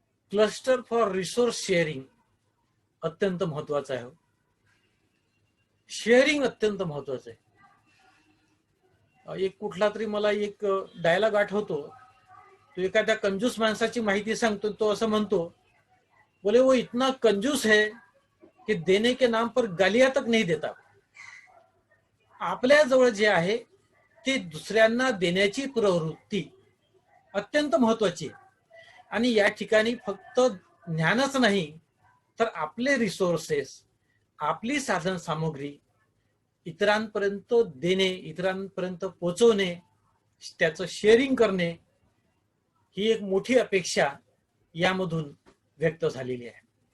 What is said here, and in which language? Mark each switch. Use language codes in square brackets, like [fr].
[mr] Cluster for resource sharing अत्यंत महत्वाचं आहे. शेअरिंग अत्यंत महत्वाचं आहे. एक कुठला तरी मला एक डायलॉग आठवतो. तो एखाद्या कंजूस माणसाची माहिती सांगतो. तो असं म्हणतो, [hi] बोले वो इतना कंजूस है कि देने के नाम पर गालियां तक नहीं देता. [mr] आपल्या जवळ जे आहे ते दुसऱ्यांना देण्याची प्रवृत्ती अत्यंत महत्वाची आहे. आणि या ठिकाणी फक्त ज्ञानच नाही तर आपले रिसोर्सेस, आपली साधन सामुग्री इतरांपर्यंत देणे, इतरांपर्यंत पोहोचवणे, त्याचं शेअरिंग करणे, ही एक मोठी अपेक्षा यामधून व्यक्त झालेली आहे.